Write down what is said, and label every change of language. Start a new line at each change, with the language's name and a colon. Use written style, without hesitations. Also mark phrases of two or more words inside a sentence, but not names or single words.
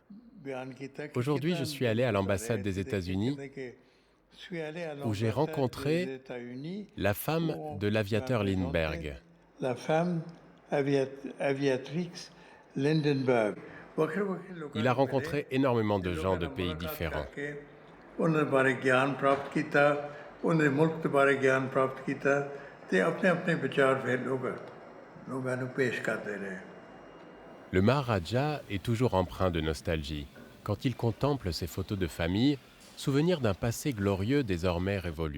French: Aujourd'hui, je suis allé à l'ambassade des États-Unis où j'ai rencontré la femme de l'aviateur Lindbergh. La femme aviatrix Lindbergh. Il a rencontré énormément de gens de pays différents.
Punjabi: ਉਹਨਾਂ ਦੇ ਬਾਰੇ ਗਿਆਨ ਪ੍ਰਾਪਤ ਕੀਤਾ, ਉਹਨਾਂ ਦੇ ਮੁਲਕ ਦੇ ਬਾਰੇ ਗਿਆਨ ਪ੍ਰਾਪਤ ਕੀਤਾ ਤੇ ਆਪਣੇ ਆਪਣੇ ਵਿਚਾਰ ਫਿਰ ਲੋਕਾਂ ਨੂੰ ਪੇਸ਼ ਕਰਦੇ ਰਹੇ।
French: Le Maharaja est toujours empreint de nostalgie. Quand il contemple ses photos de famille, souvenir d'un passé glorieux désormais révolu.